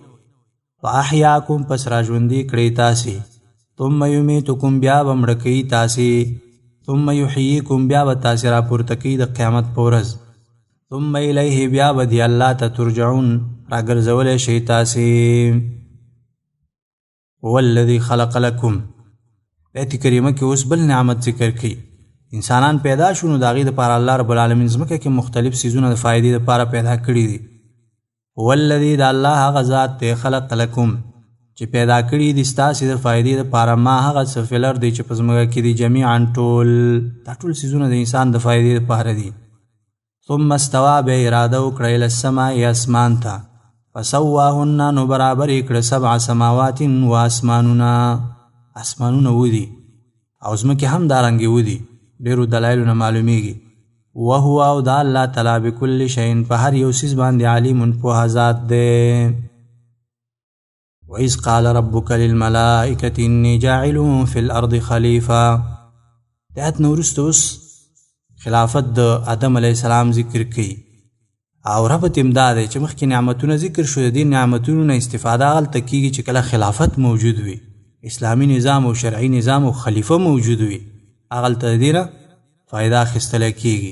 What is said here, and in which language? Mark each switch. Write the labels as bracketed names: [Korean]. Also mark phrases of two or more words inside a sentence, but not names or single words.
[Pashto] فاحیاکم پس را ژوندي کړئ تاسې، [Arabic] ثم یمیتکم [Pashto] بیا به مړه کوي تاسې، [Arabic] ثم یحییکم [Pashto] بیا به تاسې را پورته کوي د قیامت په ورځ، [Arabic] ثم الیه [Pashto] بیا به دی الله ته ترجعون را ګرځولی شئ تاسې. [Arabic] هو الذي خلق لکم [Pashto] آیت کریمه کې اوس بل نعمت ذکر کوي. انسانان پیدا شو نو د هغې دپاره الله رب العالمین ځمکه کې مختلف څیزونه د فایدې دپاره پیدا کړي دي. [Arabic] هو الذي [Pashto] د الله هغه ذات دی [Arabic] خلق لکم [Pashto] چې پیدا کړي دي ستاسې د فایدې دپاره ما هغه څه [Arabic] فی الارض [Pashto] دی چې په ځمکه کې دي جمیعا ټول، دا ټول څیزونه د انسان د فایدې دپاره دي. [Arabic] ثم استوا [Pashto] بیا اراده وکړه [Arabic] الی السماء [Pashto] اسمان ته، فسواهن نو برابر یې کړه 7 سماوات و اسمانونه ودي او ځمکې هم دارنګې ودي، ډېرو دلایلو نه معلومیږي. وهو او دا الله تعالی [Arabic] بكل شیء [Pashto] په هر یو څیز باندې علیم پوهه ذات دی. [Arabic] وإذ قال ربك للملائکة انی جاعل فی الارض خلیفه. [Pashto] د آیت نه وروسته اوس خلافت د آدم [Arabic] علیه السلام [Pashto] ذکر کوي او ربط هم دا دی چې مخکې نعمتونه ذکر شو، د دې نعمتونو نه استفاده هلته کېږي چې کله خلافت موجود وي، اسلامي نظام او شرعي نظام او خلیفه موجود وي، هغلته د دې نه فایده اخیستلی کېږي.